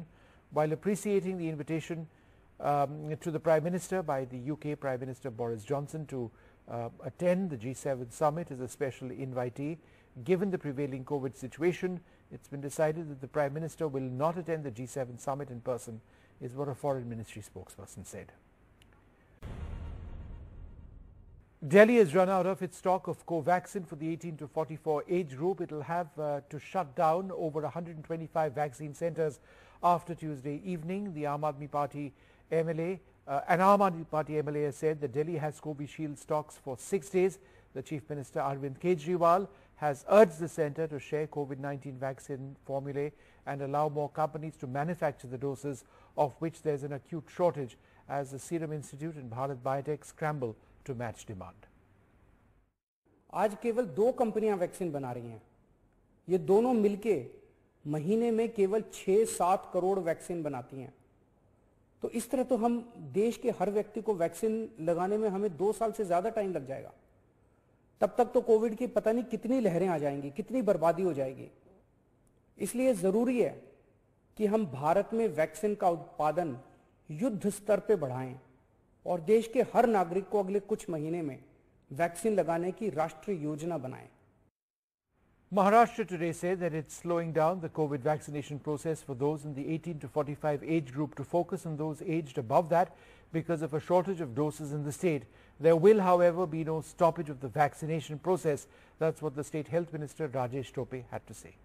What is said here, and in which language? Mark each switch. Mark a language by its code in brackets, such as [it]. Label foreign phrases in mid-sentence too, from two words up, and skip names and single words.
[en] While appreciating the invitation to the Prime Minister by the UK Prime Minister Boris Johnson to attend the G7 summit as a special invitee, given the prevailing COVID situation, it's been decided that the Prime Minister will not attend the G7 summit in person, is what a Foreign Ministry spokesperson said. Delhi has run out of its stock of Covaxin for the 18 to 44 age group. It will have to shut down over 125 vaccine centres after Tuesday evening. The Aam Aadmi Party MLA, an Aam Aadmi Party MLA has said that Delhi has Covishield stocks for 6 days. The Chief Minister Arvind Kejriwal has urged the centre to share COVID-19 vaccine formulae and allow more companies to manufacture the doses, of which there is an acute shortage, as the Serum Institute and Bharat Biotech scramble to match demand. [hi] आज केवल 2 कंपनियां वैक्सीन बना रही हैं। ये दोनों मिलके महीने में केवल 6-7 करोड़ वैक्सीन बनाती हैं। तो इस तरह तो हम देश के हर व्यक्ति को वैक्सीन लगाने में हमें 2 साल से ज्यादा टाइम लग जाएगा। तब तक तो कोविड की पता नहीं कितनी लहरें आ जाएंगी, कितनी बर्बादी हो जाएगी। इसलिए जरूरी है कि हम भारत में वैक्सीन का उत्पादन युद्ध स्तर पे बढ़ाएं और देश के हर नागरिक को अगले कुछ महीने में वैक्सीन लगाने की राष्ट्रीय योजना बनाएं। [en] Maharashtra today said that it's slowing down the COVID vaccination process for those in the 18 to 45 age group to focus on those aged above that because of a shortage of doses in the state. There will, however, be no stoppage of the vaccination process. That's what the State Health Minister Rajesh Tope had to say.